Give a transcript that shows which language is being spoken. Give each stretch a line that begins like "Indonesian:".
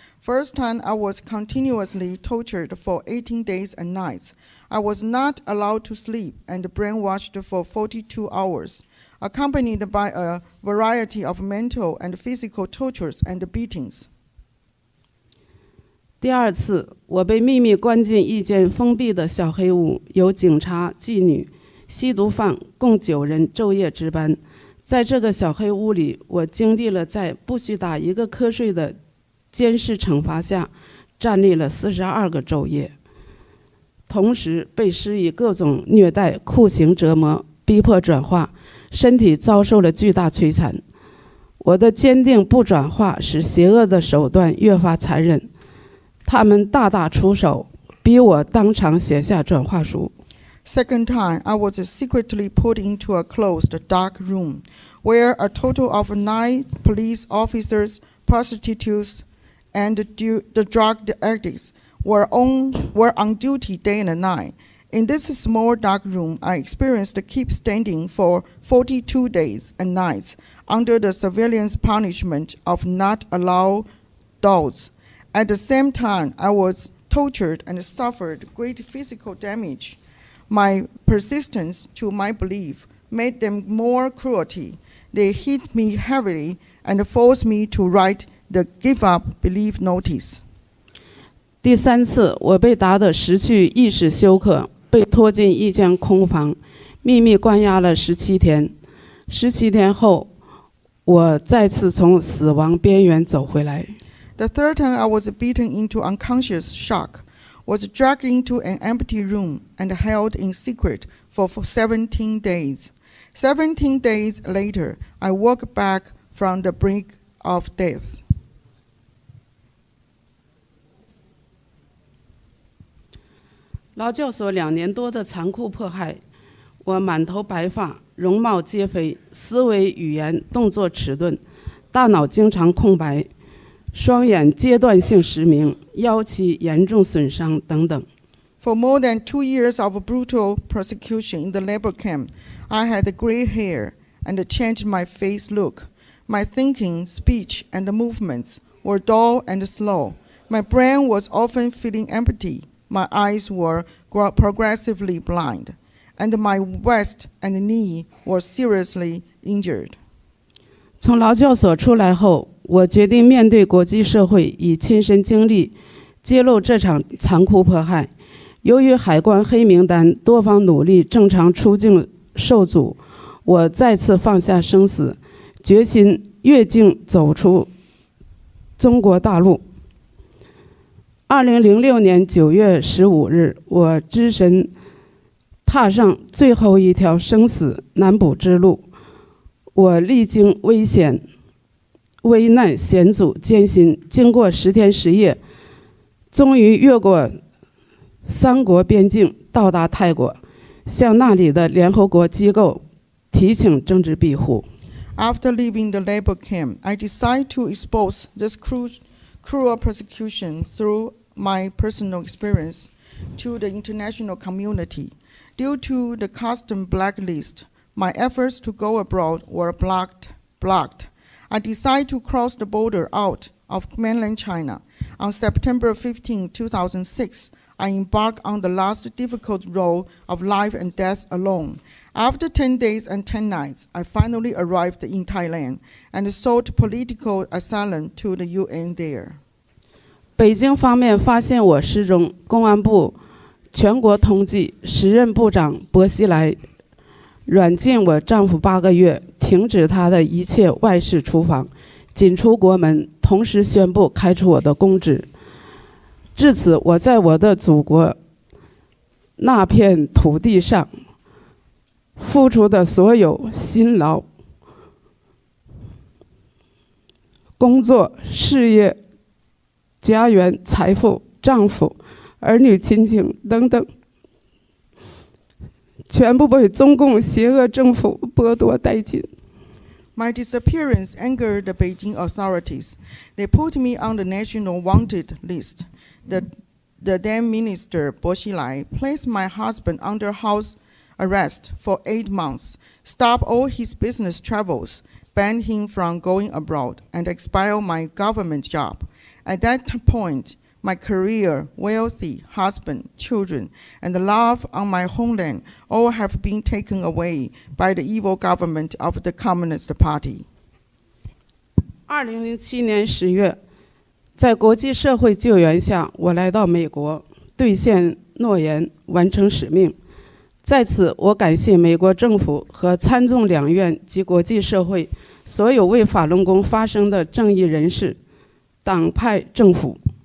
English: First time, I was continuously tortured for 18 days and nights. I was not allowed to sleep and brainwashed for 42 hours, accompanied by a variety of mental and physical tortures and beatings.
Chinese: 第二次，我被秘密关进一间封闭的小黑屋，由警察、妓女、吸毒犯共9人昼夜值班。在这个小黑屋里，我经历了在不许打一个瞌睡的监视惩罚下，站立了42个昼夜，同时被施以各种虐待、酷刑折磨，逼迫转化，身体遭受了巨大摧残。我的坚定不转化，使邪恶的手段越发残忍。他们大打出手，逼我当场写下转化书。
English: Second time, I was secretly put into a closed, dark room, where a total of 9 police officers, prostitutes, and the drug addicts were on duty day and night. In this small, dark room, I experienced keep standing for 42 days and nights under the surveillance punishment of not allowed doors. At the same time, I was tortured and suffered great physical damage. My persistence to my belief made them more cruelty. They hit me heavily and forced me to write the give up belief notice.
Chinese: 第3次，我被打得失去意识休克，被拖进一间空房，秘密关押了17天。 17天后，我再次从死亡边缘走回来。
English: The third time, I was beaten into unconscious shock, was dragged into an empty room and held in secret for 17 days. 17 days later, I woke back from the brink of death.
Chinese: 劳教所2年多的残酷迫害，我满头白发，容貌皆非，思维、语言、动作迟钝，大脑经常空白，双眼阶段性失明，腰期严重损伤等等。
English: For more than 2 years of brutal persecution in the labor camp, I had gray hair and changed my face look. My thinking, speech, and movements were dull and slow. My brain was often feeling empty. My eyes were progressively blind, and my waist and knee were seriously injured.
Chinese: 从劳教所出来后，我决定面对国际社会，以亲身经历揭露这场残酷迫害。由于海关黑名单，多方努力正常出境受阻，我再次放下生死，决心越境走出中国大陆。 2006年9月15日，我只身踏上最后一条生死难卜之路。我历经危难险阻艰辛，经过10天10夜，终于越过3国边境，到达泰国，向那里的联合国机构提请政治庇护。
English: After leaving the labor camp, I decided to expose this cruel persecution through my personal experience to the international community. Due to the custom blacklist, my efforts to go abroad were blocked. I decided to cross the border out of mainland China. On September 15, 2006, I embarked on the last difficult road of life and death alone. After 10 days and 10 nights, I finally arrived in Thailand and sought political asylum to the UN there.
Chinese: 北京方面发现我失踪，公安部全国通缉，时任部长薄熙来软禁我丈夫8个月，停止他的一切外事出访，仅出国门，同时宣布开除我的公职。至此，我在我的祖国那片土地上付出的所有辛劳、工作、事业、家园、财富、丈夫、儿女亲情等等，全部被中共邪恶政府剥夺殆尽。
English: My disappearance angered the Beijing authorities. They put me on the national wanted list. The then minister, Bo Xilai, placed my husband under house arrest for 8 months, stopped all his business travels, banned him from going abroad, and expelled my government job. At that point, my career, wealthy, husband, children, and the love on my homeland all have been taken away by the evil government of the Communist Party.
Chinese: 2007年10月，在国际社会救援下，我来到美国，兑现诺言，完成使命。在此，我感谢美国政府和参众两院及国际社会所有为法轮功发声的正义人士、党派、政府。